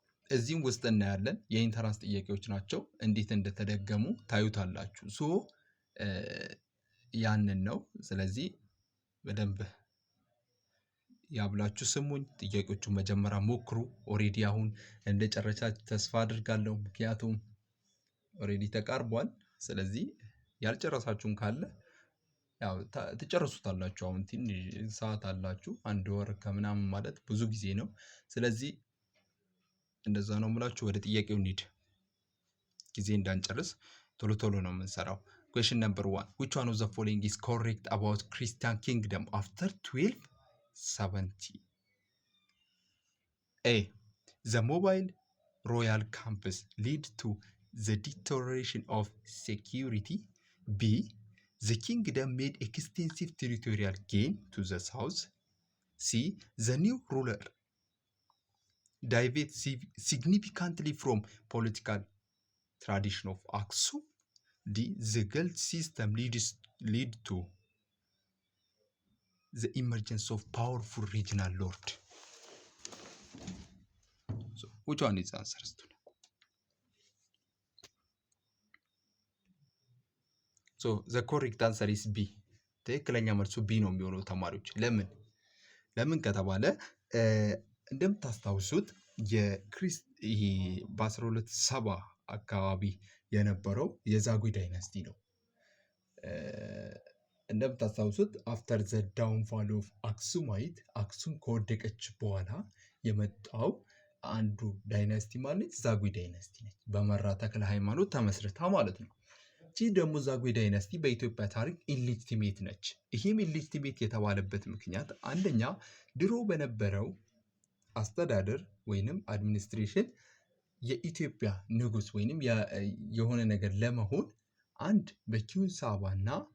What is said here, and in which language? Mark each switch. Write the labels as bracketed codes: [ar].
[am] እዚህም ውስጥ እናያለን። የኢንተራንስ ጥያቄዎች ናቸው። እንዴት እንደተደገሙ ታዩታላችሁ። ያንን ነው። ስለዚህ በደንብ ያብላችሁ ስሙኝ። ጥያቄዎቹን መጀመሪያ ሞክሩ። ኦሬዲ አሁን እንደጨረሳችሁ ተስፋ አድርጋለሁ። ምክንያቱም ኦሬዲ ተቃርቧል። ስለዚህ ያልጨረሳችሁም ካለ ያው ትጨርሱታላችሁ። አሁን ትንሽ ሰዓት አላችሁ። 1 ወር ከምናምን ማለት ብዙ ጊዜ ነው። ስለዚህ እንደዛ ነው የምላችሁ። ወደ ጥያቄው እንሂድ፣ ጊዜ እንዳንጨርስ ቶሎ ቶሎ ነው የምንሰራው። [en] Question number 1. Which one of the following is correct about Christian kingdom after 1270? A. The mobile royal camps lead to the deterioration of security. B. The kingdom made extensive territorial gain to the south. C. The new ruler deviated significantly from political tradition of Aksum. D. The guild system lead to the emergence of powerful regional lord. So which one is the answer? So the correct answer is B. [am] ትክክለኛ መልሱ ቢ ነው የሚሆነው ተማሪዎች። ለምን ከተባለ እንደምታስታውሱት ይሄ በ1270 አካባቢ የነበረው የዛጉዌ ዳይናስቲ ነው። እንደምታስታውሱት [en] አፍተር ዘ ዳውንፋል ኦፍ አክሱማይት፣ [am] አክሱም ከወደቀች በኋላ የመጣው አንዱ ዳይናስቲ ማለት ዛጉዌ ዳይናስቲ ነች። በመራ ተክለ ሃይማኖት ተመስርታ ማለት ነው። ይህ ደግሞ ዛጉዌ ዳይናስቲ በኢትዮጵያ ታሪክ ኢሊጂቲሜት ነች። ይህም ኢሊጂቲሜት የተባለበት ምክንያት አንደኛ ድሮ በነበረው አስተዳደር ወይንም አድሚኒስትሬሽን የኢትዮጵያ ንጉስ ወይንም የሆነ ነገር ለመሆን አንድ በኪውን ሳባና